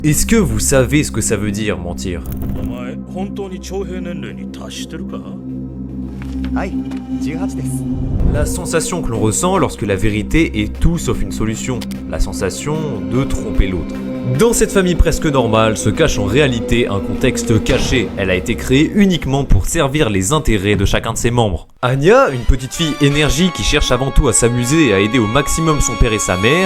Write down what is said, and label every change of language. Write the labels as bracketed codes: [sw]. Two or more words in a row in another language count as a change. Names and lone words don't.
[fr] Est-ce que vous savez ce que ça veut dire mentir? [ja] お前本当に徴兵年齢に達してるか？はい、18です。 [fr] La sensation que l'on ressent lorsque la vérité est tout sauf une solution. La sensation de tromper l'autre. Dans cette famille presque normale se cache en réalité un contexte caché. Elle a été créée uniquement pour servir les intérêts de chacun de ses membres. Anya, une petite fille énergique qui cherche avant tout à s'amuser et à aider au maximum son père et sa mère.